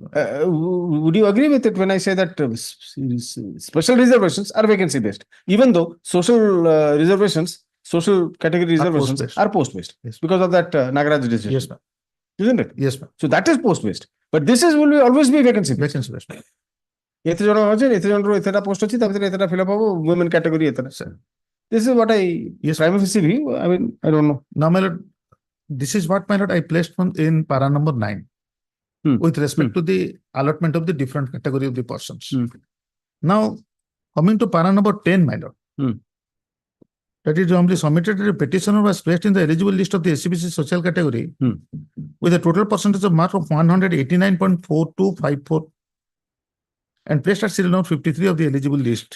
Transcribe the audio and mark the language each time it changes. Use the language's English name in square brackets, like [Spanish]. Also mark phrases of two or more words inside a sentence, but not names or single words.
[English] Would you agree with it when I say that special reservations are vacancy based, even though social reservations, social category reservations post-based. are post based Yes. because of that Nagaraj decision, Yes, ma'am. isn't it? Yes, ma'am. So that is post based, but this will always be vacancy based. Vacancy based. [Odia] ଏତେ ଜଣ ଅଛି ଏତେ ଜଣରୁ ଏତେଟା ପୋଷ୍ଟ ଅଛି ତା ଭିତରେ ଏତେଟା ଫିଲଅପ ହବ [English] women category [Odia] ଏତେଟା. [English] This is what I prima facie view. I mean, I don't know. Now, my lord, this is what, my lord, I placed in para number 9 with respect to the allotment of the different category of the persons. Now, coming to para number 10, my lord, that is only submitted a petitioner was placed in the eligible list of the SCBC social category with a total percentage of mark of 189.4254 and placed at serial number 53 of the eligible list.